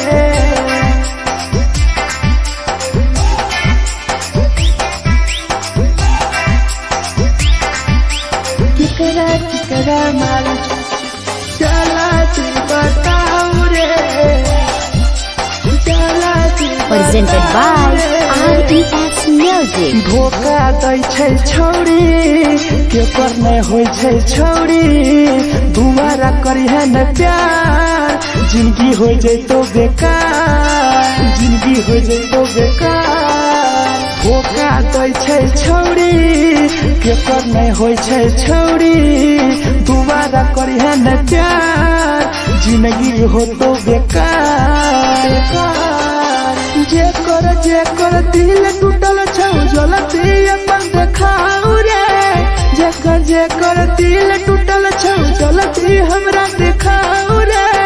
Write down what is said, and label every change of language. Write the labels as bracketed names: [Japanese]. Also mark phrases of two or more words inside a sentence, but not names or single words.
[Maithili] केकरा केकरा माल जला दी बताऊ रे, जला दी [English] Presented by RES Music. [Maithili] धोखा दै छै छौरी, केकर नै होइ छै छौरी, दुबारा करिहे न प्यार, जिंदगी हो जैतो बेकार, जिंदगी हो जैतो बेकार। धोखा दै छै छौरी, केकर नै होइ छै छौरी, दुबारा करिहे न प्यार, जिंदगी हो तो बेकार। जेकर दिल टूटल छौ जलती अपन देखाऊ रे, जेकर दिल टूटल छौ जलती हमरा देखाऊ रे।